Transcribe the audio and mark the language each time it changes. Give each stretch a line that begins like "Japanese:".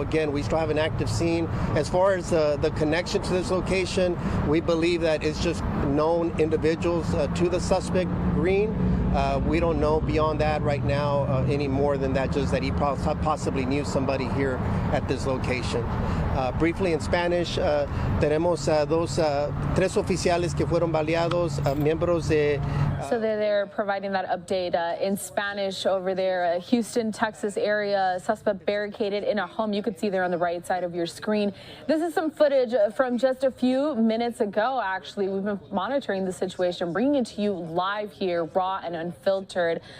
English: Again, we still have an active scene. As far as the connection to this location, we believe that it's just known individuals to the suspect, Green. We don't know beyond that right now any more than that, just that he possibly knew somebody here at this location. Briefly in Spanish,
Spanish: tenemos tres oficiales que fueron baleados, miembros de...
English: So they're providing that update in Spanish over there. Houston, Texas area, suspect barricaded in a home. You can see there on the right side of your screen. This is some footage from just a few minutes ago, actually. We've been monitoring the situation, bringing it to you live here, raw and unfiltered.